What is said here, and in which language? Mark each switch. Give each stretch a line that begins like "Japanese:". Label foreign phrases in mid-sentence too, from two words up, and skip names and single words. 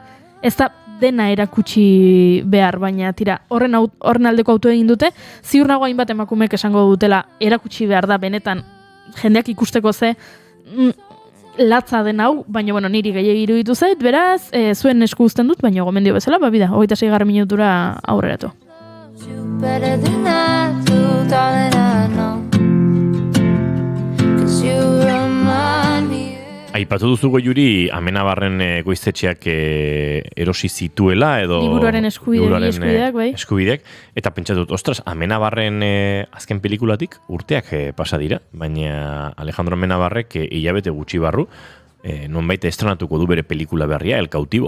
Basque: Ez da dena erakutsi behar, baina tira, horren aldeko autu egin dute, ziur nago hainbat emakumeek esango dutela erakutsi behar da, benetan jendeak ikusteko ze latza den hau, baina niri gehiago iruditu zait, beraz, zuen esku uzten dut, baina gomendio bezala, bida, 26. minutura aurreratu.
English: Better than I do, darling, I know. 'Cause you remind me.
Basque: Aipatu duzu Goiuri Amenabarren goizetxeak erosi zituela edo liburuaren eskubideak, bai. Eskubideak, eta pentsatu dut, ostras, Amenabarren azken pelikulatik urteak pasa dira, baina Alejandro Amenabarrek hilabete gutxi barru nonbait estrenatuko du bere pelikula berria, El Cautivo.